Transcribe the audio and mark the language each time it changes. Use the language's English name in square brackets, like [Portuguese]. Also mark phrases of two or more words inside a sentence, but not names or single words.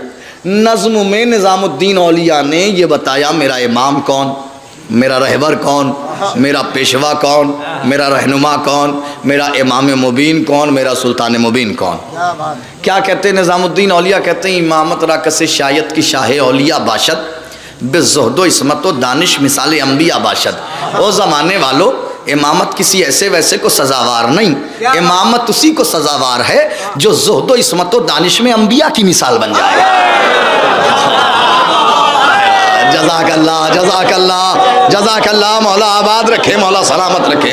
[Urdu] نظم میں نظام الدین اولیاء نے یہ بتایا میرا امام کون, میرا رہبر کون, میرا پیشوا کون, میرا رہنما کون, میرا امام مبین کون, میرا سلطان مبین کون. کیا کہتے ہیں نظام الدین اولیاء؟ کہتے ہیں [Persian] امامت را کس شایت کی شاہ اولیاء باشد, بزہد و عصمت و دانش مثال انبیاء باشد. [Urdu] او زمانے والو, امامت کسی ایسے ویسے کو سزاوار نہیں, امامت اسی کو سزاوار ہے جو زہد و عصمت و دانش میں انبیاء کی مثال بن جائے. [Arabic] جزاک اللہ, جزاک اللہ, جزاک اللہ, [Urdu] مولا آباد رکھے, مولا سلامت رکھے.